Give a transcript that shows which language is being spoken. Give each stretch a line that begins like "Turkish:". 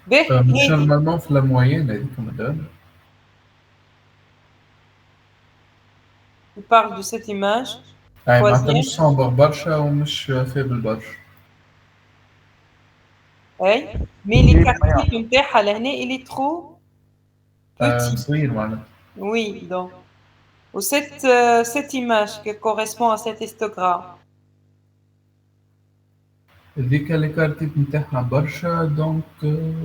Arabic: مش نورمالمون في لا موين هذيك مدام.
French: Tu parles de cette image.
Arabic: أي معناتها
French: Troisième.
Arabic: مش صامبر برشا ومش فيبل برشا.
French: Oui. Mais l'écart type
Arabic: نتاعها لهنا,
French: il est trop petit.
Arabic: صغير معناتها.
French: Oui, donc. Ou cette image qui correspond à cet histogramme.
Arabic: هذيك ليكارتيب نتاعها برشا دونك.